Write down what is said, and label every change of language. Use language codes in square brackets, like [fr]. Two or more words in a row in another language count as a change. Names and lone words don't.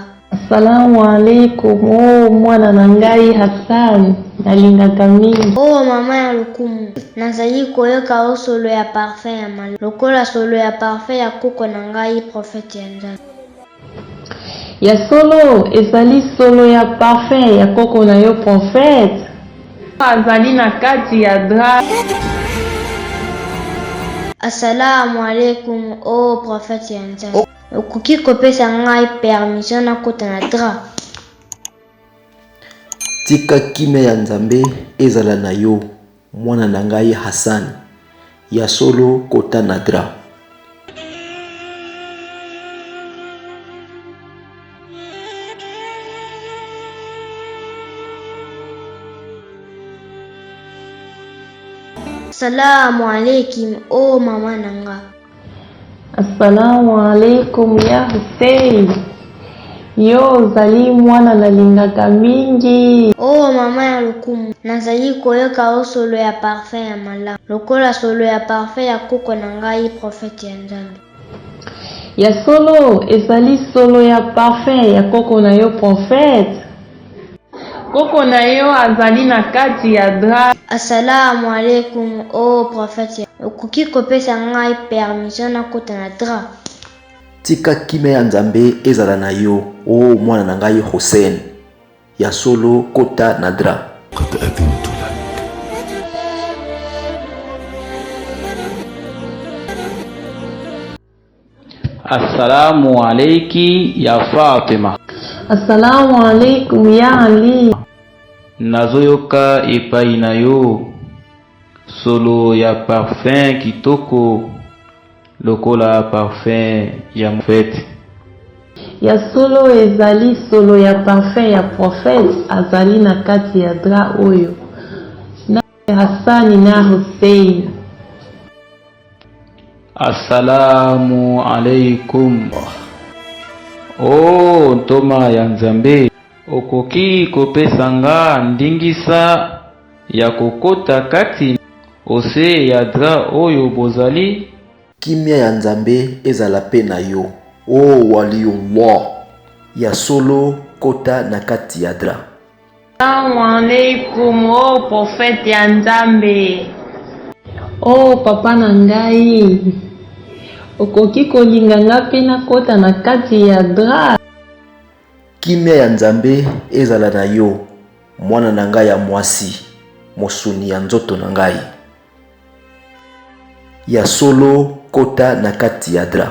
[ar] السلام عليكم [ln] oh mwana na ngai Hassan, nalingaka mingi. Oh mama ya lokumu, nazali koyoka o solo ya parfum ya mal. Lokola solo ya parfum ya koko na ngai prophète ya Nzambe. Ya solo ezali solo ya parfum ya koko na yo prophète. Azali na kati ya dra. [ar] السلام عليكم [ln] oh prophète ya Nzambe. Okoki kopesa ngai permission na kota na dra. Tika kime ya Nzambe ezala na yo mwana na ngai Hassan, ya solo kota na dra. [ar] السلام عليكم [ln] oh mama nanga. [ar] السلام عليكم يا حسين, [ln] yo zali mwana nalingaka mingi. Oh mama ya lokumu, nazali koyoka o solo ya parfum ya malamu. Lokola solo ya parfum ya koko na ngai prophète ya Nzambe. Ya solo ezali solo ya parfum ya koko na yo prophète. Koko na yo azali na kati ya dra. [ar] السلام عليكم [ln] oh prophète. Okoki kopesa ngai permission na kota na dra. Tika kime ya Nzambe ezala na yo o mwana na ngai Hussein, ya solo kota na dra. [ar] السلام عليكِ يا فاطمة. السلام عليكم يا علي. [ln] Nazoyoka epai na yo solo ya parfum kitoko lokola parfum ya mfete. Ya solo ezali solo ya parfum ya prophète azali na kati ya dra oyo. Na Hassani na Hussein. [ar] السلام عليكم. [ln] Oh ntoma ya Nzambe, okoki kopesa nga ndingisa ya kokota kati ose ya dra oyo bozali? Kimia ya Nzambe ezala pe na yo o waliullah, ya solo kota na kati ya dra. [ar] السلام عليكم [ln] oh prophète ya Nzambe. Oh papa na ngai, okoki kolinga nga pe na kota na kati ya dra. Kimia ya Nzambe ezala na yo mwana na ngai ya mwasi, mosuni ya nzoto na ngai, ya solo kota na kati ya dra.